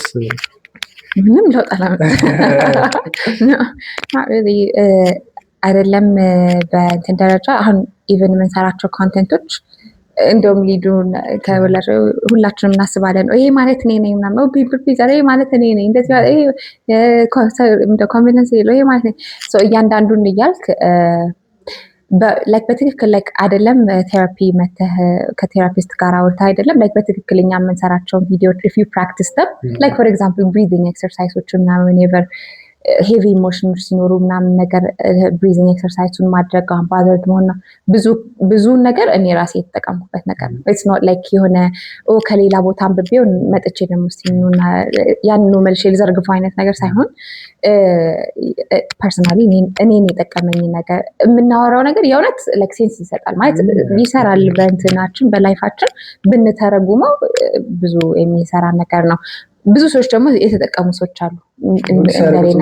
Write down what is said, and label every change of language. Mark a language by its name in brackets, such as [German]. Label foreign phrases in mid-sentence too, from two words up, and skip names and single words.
[Amharic] ምንም ለውጥ አይደለም በእንትን ደረጃ አሁን ኢቨን የምንሰራቸው ኮንቴንቶች እንደውም ሊዱን ሁላችንም እናስባለን ይሄ ማለት እኔ ነኝ ምናምን [English] people pleaser [Amharic] ይሄ ማለት እኔ ነኝ እንደዚህ ኮንፊደንስ የለው ይሄ ማለት እያንዳንዱን እያልክ በትክክል አይደለም ቴራፒ መተህ ከቴራፒስት ጋር አውርተህ አይደለም በትክክለኛ የምንሰራቸውን ቪዲዮዎች [English] if you practice them for example breathing exercises [Amharic] ምናምን whenever ሄቪ ኢሞሽኖች ሲኖሩ ምናምን ነገር ብሪዚንግ ኤክሰርሳይዙን ማድረግ ባዘርድ መሆንና ብዙ ነገር እኔ ራሴ የተጠቀምኩበት ነገር ነው [English] it's not like [Amharic] የሆነ ከሌላ ቦታ አንብቤው መጥቼ ደግሞ ሲኑና ያንኑ መልሼ ልዘርግፈው አይነት ነገር ሳይሆን ፐርሰናሊ እኔን የጠቀመኝ ነገር የምናወራው ነገር የእውነት like ሴንስ ይሰጣል ማለት ይሰራል በእንትናችን በላይፋችን ብንተረጉመው ብዙ የሚሰራ ነገር ነው ብዙ ሰዎች ደግሞ የተጠቀሙ ሰዎች አሉ እንደሌና